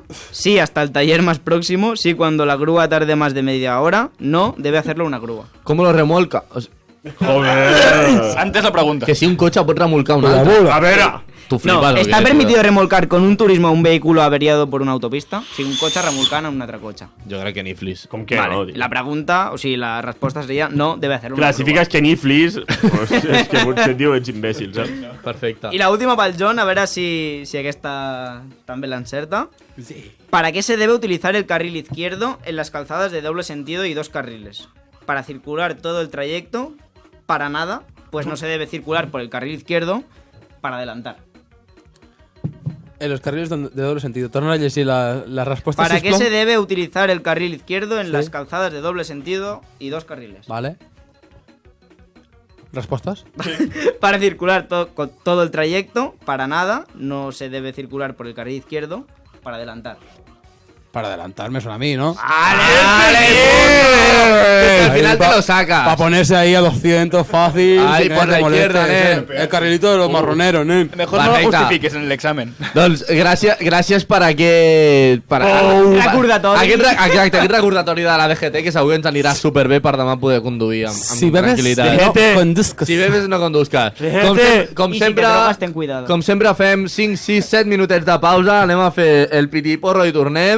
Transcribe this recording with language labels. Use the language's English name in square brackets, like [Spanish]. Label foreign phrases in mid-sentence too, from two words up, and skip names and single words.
[Spanish] Sí, hasta el taller más próximo. Sí, cuando la grúa tarde más de media hora. No, debe hacerlo una grúa. ¿Cómo lo remolca? O sea, Joder. Antes la pregunta. [Catalan] Que si un cotxe pot remolcar un altre. A veure. Tu No, flipes, o [Spanish] está [Catalan] què, [Spanish] permitido remolcar con un turismo un vehículo averiado por una autopista si [Catalan] un cotxe remolcant en un altre cotxe. tio? Jo crec que ni flis. Com que Vale, no, tio? la pregunta, o sigui, la resposta seria no, [Spanish] debe hacerlo. [Catalan] Clar, si fiques que niflis, pues, és que potser tio ets imbècil, saps? Perfecte. [Spanish] Y la última para el John, a ver si [Catalan] aquesta també l'encerta. [Spanish] ¿Para qué se debe utilizar el carril izquierdo en las calzadas de doble sentido y dos carriles? Para circular todo el trayecto, para nada, pues no se debe circular por el carril izquierdo para adelantar. En los carriles de doble sentido. [Catalan] Torna a llegir la respuesta, [Spanish] ¿Para qué [Catalan] sisplau. [Spanish] se debe utilizar el carril izquierdo en Sí. las calzadas de doble sentido y dos carriles? Vale. ¿Respuestas? Para circular todo el trayecto, para nada, no se debe circular por el carril izquierdo para adelantar. Para adelantar me suena a mí, ¿no? Al final te lo sacas. Para ponerse ahí a 200 fácil. Ahí, sin que por te la moleste, izquierda, El carrilito de los marroneros, nen. Mejor no lo [Catalan] Perfecte. [Spanish] justifiques en el examen. [Catalan] Doncs gràcies per aquest... Per, recordatori. Exacte, aquest recordatori de la DGT, que segur que ens anirà superbé per demà poder conduir amb [Spanish] Si bebes, [Catalan] tranquil·litat. [Spanish] no conduzcas. Si bebes, no conduzcas. Com I si te [Catalan] sempre, [Spanish] drogues, ten cuidado. [Catalan] com sempre fem 5, 6, 7 minutets de pausa, anem a fer el pitiporro i tornem.